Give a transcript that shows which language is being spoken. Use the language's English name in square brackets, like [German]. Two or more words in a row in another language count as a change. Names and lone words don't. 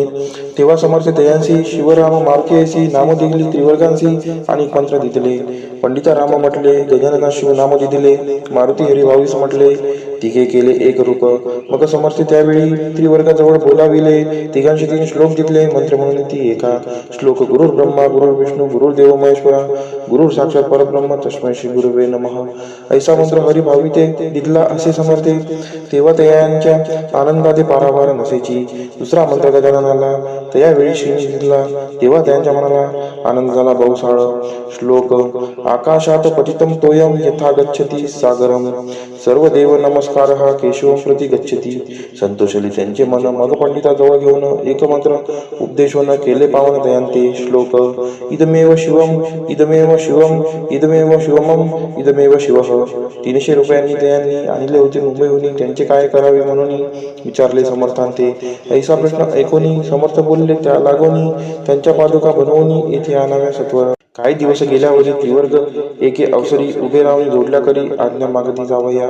[Marathi] तेव्हा समर्थ दयांसी शिवराम मारुतीयसी नाम दिली त्रिवर्गांसी आणि मंत्र दिले. पंडिता राम म्हटले गजानना शिव नाम दिले. मारुती हरिभाऊस म्हटले तिघे केले एक रूप. मग समर्थ त्यावेळी त्रिवर्गाजवळ बोलाविले. तिघांशी 3 श्लोक दिले मंत्र म्हणून ती एका. [Sanskrit] श्लोक गुरुर् ब्रह्मा गुरुर् विष्णू गुरुर्देव महेश्वरा गुरुर् साक्षात परब्रह्म तस्मै श्री गुरुवे नमः. [Marathi] ऐसा मंत्र हरिभाविते दिदला असे समर्थे. तेव्हा तयांच्या आनंदाते पारावार नसायची. दुसरा मंत्र गजाननाला त्यावेळी श्रीनी दिला. तेव्हा त्यांच्या मनाला आनंद झाला बहुसाळ. [Sanskrit] श्लोक आकाशात पतितं तोयम यथा गच्छति सागरम सर्व देव नमस्कार हा केशवं प्रति गच्छति. [Marathi] संतोषली त्यांचे मन. मग पंडिताजवळ घेऊन एक मंत्र उपदेशवन केले पावन दयांते. [Sanskrit] श्लोक इदमेव शिवम इदमेव शिवम इदमेव शिवमम इदमेव शिवः. [Marathi] 300 रुपयांनी दयांनी आणले होते मुंबईहून. त्यांचे काय करावे म्हणून विचारले समर्थांते. ऐसा प्रश्न ऐकून समर्थ बोलले त्या लागोनी त्यांच्या पादुका बनवून येथे आणाव्या सत्वर. काही दिवस गेल्यावरी त्रिवर्ग एके अवसरी उभे राहून जोडल्या करी आज्ञा मागती जावया.